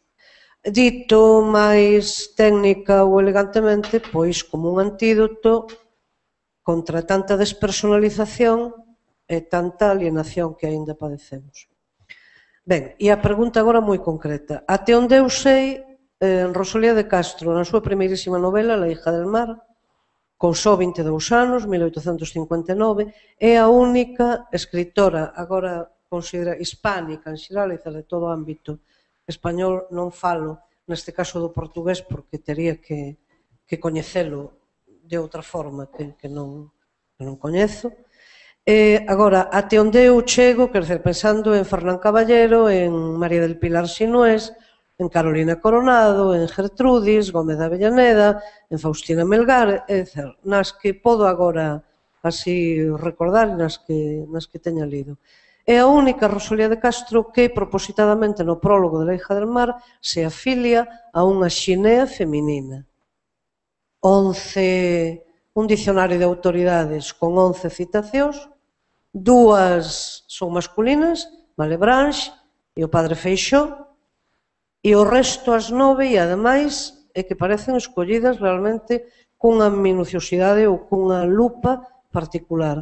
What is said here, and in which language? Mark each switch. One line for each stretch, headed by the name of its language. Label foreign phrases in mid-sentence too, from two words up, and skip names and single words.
Galician: Dito máis técnica ou elegantemente, pois como un antídoto contra tanta despersonalización e tanta alienación que aínda padecemos. Ben, e a pregunta agora moi concreta. Até onde eu sei, Rosalía de Castro, na súa primeirísima novela, La hija del mar, con só 22 anos, 1859, é a única escritora, agora considera hispánica, en xeral, de todo o ámbito español, non falo, neste caso do portugués, porque tería que coñecelo de outra forma que non coñezo. Agora, até onde eu chego,
Portuguese: quer dizer,
Galician: pensando en Fernán Caballero, en María del Pilar Sinués, en Carolina Coronado, en Gertrudis, Gómez de Avellaneda, en Faustina Melgar, etc., nas que podo agora así recordar, nas que teña lido. É a única Rosalía de Castro que, propositadamente no prólogo de La hija del mar, se afilia a unha xinea feminina. Un dicionario de autoridades con 11 citacións, 2 son masculinas, Malebranche e o padre Feixó, e o resto as 9, e ademais é que parecen escollidas realmente cunha minuciosidade ou cunha lupa particular.